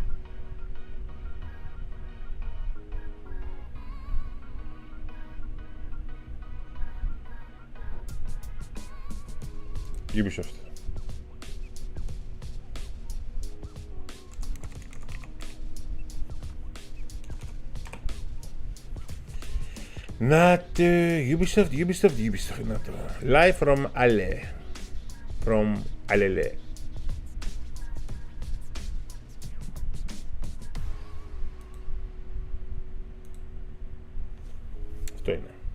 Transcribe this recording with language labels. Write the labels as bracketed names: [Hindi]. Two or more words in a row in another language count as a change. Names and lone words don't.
[Greek] Ubisoft. Να το Ubisoft, να το. [English] Live from Ale. From Alele. [Greek] Αυτό είναι.